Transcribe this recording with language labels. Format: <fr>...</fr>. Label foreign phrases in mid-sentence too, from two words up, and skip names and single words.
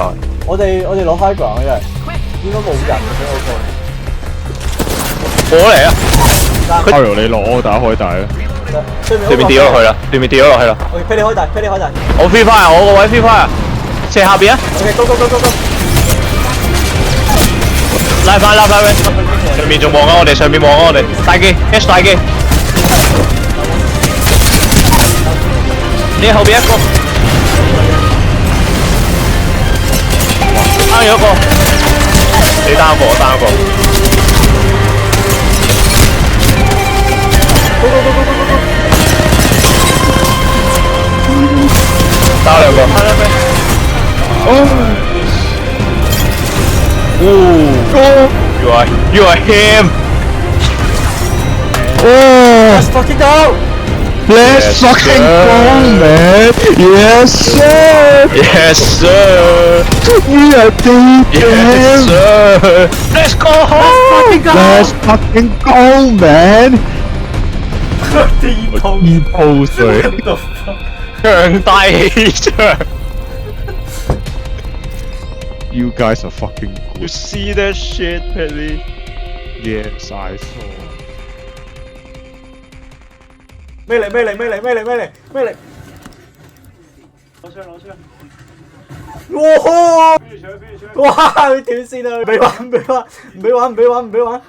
<yue>我哋攞</yue> <en>high ground</en> <yue>嘅，應該冇人嘅過嚟啊！阿柔你落我打開大啦。對面跌咗落去啦，對面跌咗落去啦。 OK，飛你開大，</yue> <en>我 free fire，</en> <yue>我個位</yue> <en>free fire，</en> <yue>射下邊啊</yue> <en>OK，go，</en> <yue>拉翻，上面仲望緊我哋，上面望緊我哋，大機 ，H 大機，你後邊一個，啱咗一個，你單一個，我單一個。打兩個，</yue> <en>You are him. Let's fucking go! Let's fucking go, man! Yes, sir! Yes, sir. We are Yes, dead! sir. Let's go home. Let's fucking go, man!</en> <yue>地鋪水，強大氣場。</yue> <en>You guys are fucking You good. see that shit, Paddy? Yes, I saw.</en> <yue>咩嚟？咩嚟？咩嚟？咩嚟？咩嚟？咩嚟？攞槍攞槍，哇！邊住搶邊住搶。哇！佢斷線啊！唔俾玩，唔俾玩，唔俾玩，唔俾玩，唔俾玩。</yue>